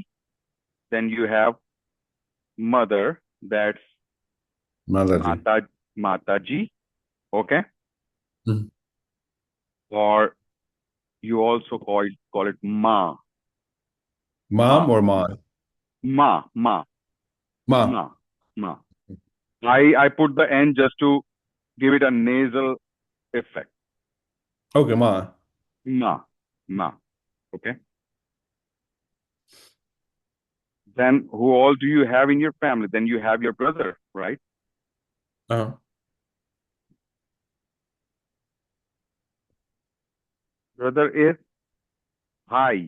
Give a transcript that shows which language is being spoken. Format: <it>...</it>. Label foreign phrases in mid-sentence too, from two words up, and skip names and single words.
<en>Then you have mother, that's Mataji. Mata, Mataji. Okay. Mm. Or you also call it Ma. Mom Ma. or Ma? Ma. Ma. Ma. Ma. Ma. I put the N just to give it a nasal effect. Okay, Ma. Ma. Ma. Okay. Then who all do you have in your family? Then you have your brother, right? Uh-huh. Brother is Bhai.</en>